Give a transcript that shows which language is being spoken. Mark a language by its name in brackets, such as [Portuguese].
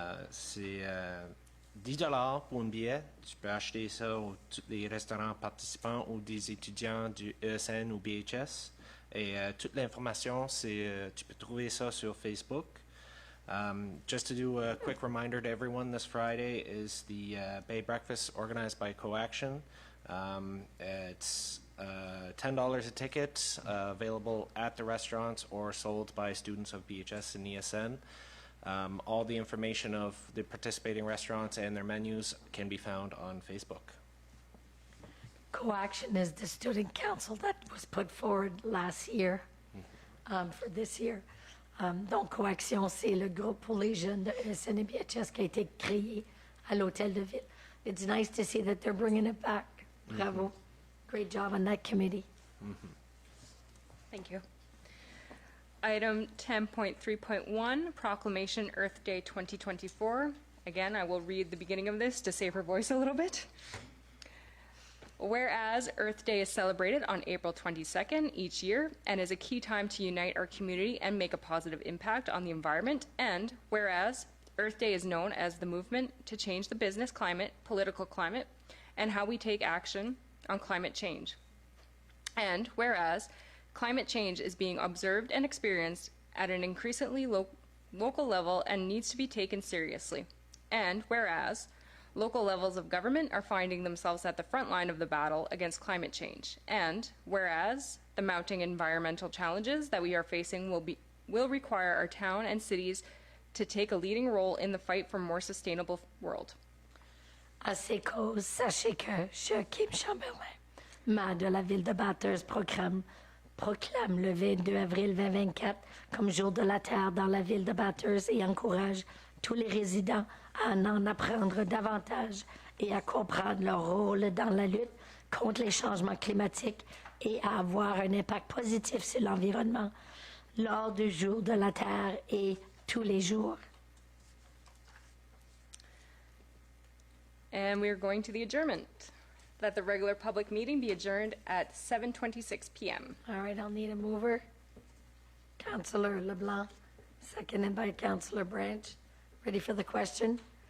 [French] C'est 10 $ pour un billet. Tu peux acheter ça aux tous les restaurants participants ou des étudiants du ESN ou BHS. Et toute l'information, tu peux trouver ça sur Facebook. [English] Just to do a quick reminder to everyone, this Friday is the Bay Breakfast organized by Coaction. It's $10 a ticket, available at the restaurants or sold by students of BHS and ESN. All the information of the participating restaurants and their menus can be found on Facebook. Coaction is the student council that was put forward last year, for this year. [French] Donc, Coaction, c'est le groupe pour les jeunes de ESN et BHS qui a été créé à l'Hôtel de Ville. [English] It's nice to see that they're bringing it back. Bravo. Great job on that committee. Thank you. Item 10.3.1, Proclamation Earth Day 2024. Again, I will read the beginning of this to save her voice a little bit. Whereas Earth Day is celebrated on April 22nd each year and is a key time to unite our community and make a positive impact on the environment, and whereas Earth Day is known as the movement to change the business climate, political climate, and how we take action on climate change. And whereas climate change is being observed and experienced at an increasingly local level and needs to be taken seriously. And whereas local levels of government are finding themselves at the front line of the battle against climate change. And whereas the mounting environmental challenges that we are facing will require our town and cities to take a leading role in the fight for a more sustainable world. [French] À ces causes, sachez que je, Kim Chamberlain, maire de la ville de Bathurst, proclame le 22 avril 2024 comme jour de la Terre dans la ville de Bathurst et encourage tous les résidents à en apprendre davantage et à comprendre leur rôle dans la lutte contre les changements climatiques et à avoir un impact positif sur l'environnement lors du jour de la Terre et tous les jours. [English] And we are going to the adjournment. That the regular public meeting be adjourned at 7:26 p.m. All right, I'll need a mover. Councillor LeBlanc, seconded by Councillor Branch. Ready for the question?